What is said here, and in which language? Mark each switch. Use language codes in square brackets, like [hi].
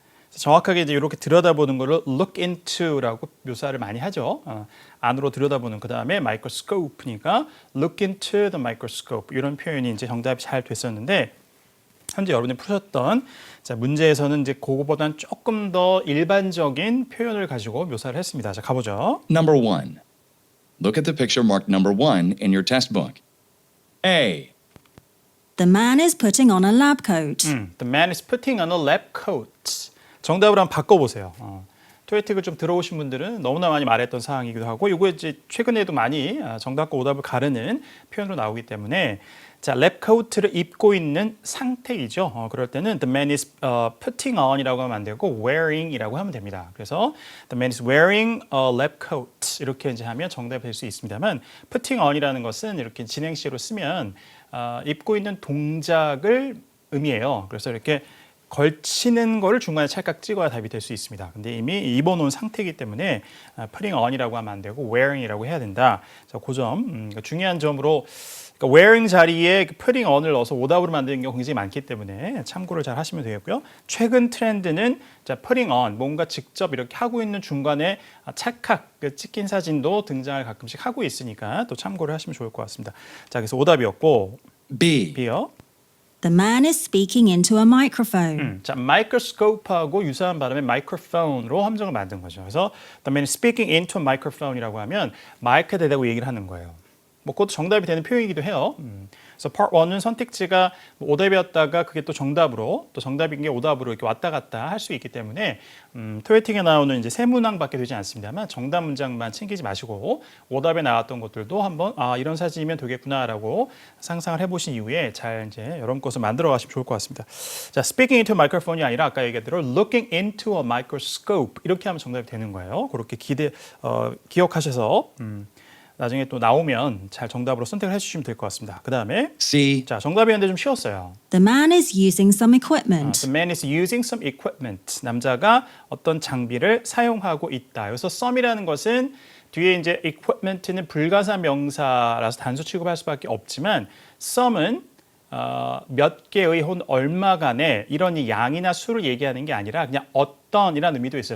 [ko] 정확하게 이제 이렇게 들여다보는 거를 look into라고 묘사를 많이 하죠. 안으로 들여다보는 그 다음에 microscope니까 [en] look into the microscope [ko] 이런 표현이 이제 정답이 잘 됐었는데 현재 여러분이 푸셨던 자, 문제에서는 이제 그거보다는 조금 더 일반적인 표현을 가지고 묘사를 했습니다. 자, 가보죠. [en] Number 1. Look at the picture marked number 1 in your test book. A. The man is putting on a lab coat. The man is putting on a lab coat. [ko] 정답을 한번 바꿔보세요. 토익을 좀 들어오신 분들은 너무나 많이 말했던 사항이기도 하고 이거 이제 최근에도 많이 정답과 오답을 가르는 표현으로 나오기 때문에 자, 랩 코트를 입고 있는 상태이죠. 그럴 때는 [en] the man is putting on [ko] 이라고 하면 안 되고 wearing이라고 하면 됩니다. 그래서 [en] the man is wearing a lab coat [ko] 이렇게 이제 하면 정답이 될 수 있습니다만 putting on이라는 것은 이렇게 진행시로 쓰면 입고 있는 동작을 의미해요. 그래서 이렇게 걸치는 거를 중간에 찰칵 찍어야 답이 될 수 있습니다. 근데 이미 입어놓은 상태이기 때문에 putting on이라고 하면 안 되고 wearing이라고 해야 된다. 자, 그 점 중요한 점으로 그러니까 wearing 자리에 putting on을 넣어서 오답으로 만드는 경우가 굉장히 많기 때문에 참고를 잘 하시면 되겠고요. 최근 트렌드는 자, putting on 뭔가 직접 이렇게 하고 있는 중간에 찰칵 찍힌 사진도 등장을 가끔씩 하고 있으니까 또 참고를 하시면 좋을 것 같습니다. 자, 그래서 오답이었고 [en] B. [ko] B요. [en] The man is speaking into a microphone. [ko] 자, microscope하고 유사한 발음의 microphone로 함정을 만든 거죠. 그래서 [en] the man is speaking into a microphone [ko] 이라고 하면 마이크에 대고 얘기를 하는 거예요. 뭐 그것도 정답이 되는 표현이기도 해요. 그래서 part 1은 선택지가 오답이었다가 그게 또 정답으로 또 정답인 게 오답으로 이렇게 왔다 갔다 할 수 있기 때문에 토익에 나오는 이제 세 문항밖에 되지 않습니다만 정답 문장만 챙기지 마시고 오답에 나왔던 것들도 한번 이런 사진이면 되겠구나라고 상상을 해보신 이후에 잘 이제 여러분 것을 만들어 가시면 좋을 것 같습니다. 자, [en] speaking into a microphone [ko] 이 아니라 아까 얘기한 대로 [en] looking into a microscope [ko] 이렇게 하면 정답이 되는 거예요. 그렇게 기억하셔서 나중에 또 나오면 잘 정답으로 선택을 해주시면 될 것 같습니다. 그 다음에 [en] C. [ko] 자, 정답이었는데 좀 쉬웠어요. [en] The man is using some equipment. The man is using some equipment. [ko] 남자가 어떤 장비를 사용하고 있다. 여기서 some이라는 것은 뒤에 이제 equipment는 불가사 명사라서 단수 취급할 수밖에 없지만 some은 몇 개의 혹은 얼마간의 이런 양이나 수를 얘기하는 게 아니라 그냥 어떤이라는 의미도 있어요.